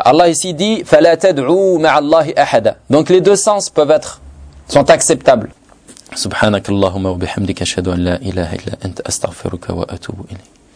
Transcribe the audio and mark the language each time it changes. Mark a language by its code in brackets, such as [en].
[fr] Allah ici dit [ar] فَلَا تَدْعُوا مَعَ اللَّهِ أَحَدًا. [fr] Donc les deux sens peuvent être, sont acceptables. [ar] سبحانك اللهم وبحمدك أشهد أن لا إله إلا أنت أستغفرك وأتوب إليك.